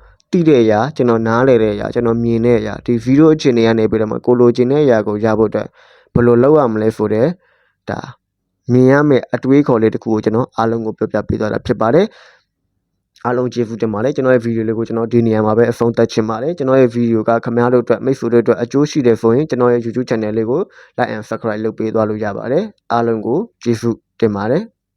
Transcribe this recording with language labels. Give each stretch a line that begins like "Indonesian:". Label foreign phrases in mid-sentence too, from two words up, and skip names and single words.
Burmese: သိတဲ့အရာကျွန်တော်နားလည်တဲ့အရာကျွန်တော်မြင်တဲ့အရာဒီဗီဒီယိုအခြေအနေကနေပြီးတော့မှကိုလိုချင်တဲ့အရာကိုရဖို့အတွက်ဘယ်လိုလုပ်ရမလဲဆိုတဲ့ဒါမြင်ရမယ့်အတွေးခေါ်လေးတစ်ခုကိုကျွန်တော်အားလုံးကိုပြောပြပေးသွားတာဖြစ်ပါတယ်အားလုံးကျေးဇူးတင်ပါတယ်ကျွန်တော်ရဲ့ဗီဒီယိုလေးကိုကျွန်တော်ဒီနေရာမှာပဲအဆုံးသတ်ချင်ပါတယ်ကျွန်တော်ရဲ့ဗီဒီယိုကခင်ဗျားတို့အတွက်မိတ်ဆွေတို့အတွက်အကျိုးရှိတယ်ဆိုရင်ကျွန်တော်ရဲ့
English: YouTube channel
Burmese: လေးကို
English: like and subscribe
Burmese: လုပ်ပေးသွားလို့ရပါတယ်အားလုံးကိုကျေးဇူးတင်ပါတယ်